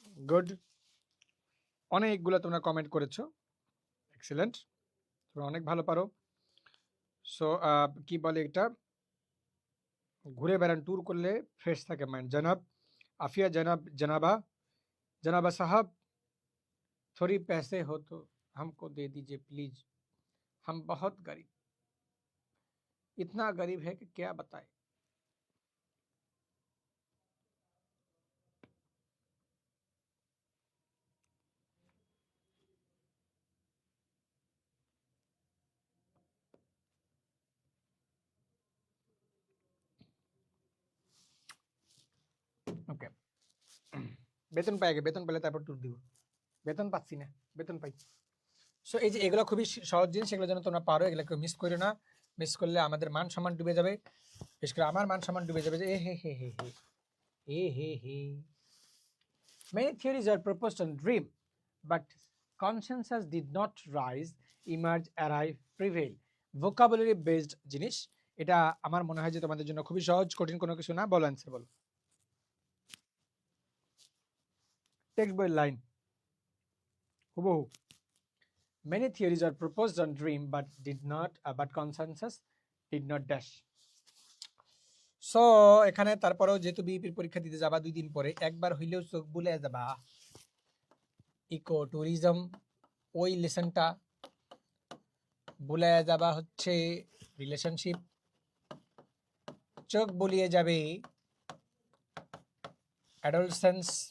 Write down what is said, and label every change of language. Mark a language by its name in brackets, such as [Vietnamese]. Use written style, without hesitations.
[Bangla] Good, অনেকগুলো তোমরা comment করেছো, এক্সেলেন্ট, তোমরা অনেক ভালো পারো। সো কি বলে এটা, ঘুরে বেড়ান, ট্যুর করলে ফ্রেশ থাকে মাইন্ড। [Hindi] জনাব আফিয়া, जनाबा जनाबा साहब, थोड़ी पैसे हो तो हमको दे दीजिए प्लीज, हम बहुत गरीब, इतना गरीब है कि क्या बताए। [Bangla] ওকে, বেতন পাই আগে, বেতন পেলে তারপর ট্যুর দিব। বেতন পাচ্ছি না, বেতন পাই। সো এই যে এগুলো খুবই সহজ জিনিস, এগুলো যেন তোমরা পারো, এগুলো কেউ মিস করো না। মিস করলে আমাদের মান সম্মান ডুবে যাবে, বিশেষ করে আমার মান সম্মান ডুবে যাবে যে এ হে হে হে হে এ হে হে। [English] Many theories are proposed on dream, but consensus did not rise, emerge, arrive, prevail. vocabulary based [Bangla] জিনিস, এটা আমার মনে হয় যে তোমাদের জন্য খুবই সহজ, কঠিন কোনো কিছু না। বলো অ্যান্সার বলো। টেক্সট বইয়ের লাইন হুবহু। [English] Many theories are proposed on dream, but consensus did not dash. [Bangla] So এখানে তারপরেও যেহেতু বিইপির পরীক্ষা দিতে যাবা 2 দিন পরে, একবার হইলেও চোখ বুলে যাবা ইকো ট্যুরিজম, ওই লেসনটা বুলে যাবা হচ্ছে রিলেশনশিপ, চোখ বুলিয়ে যাবে অ্যাডোলসেন্স,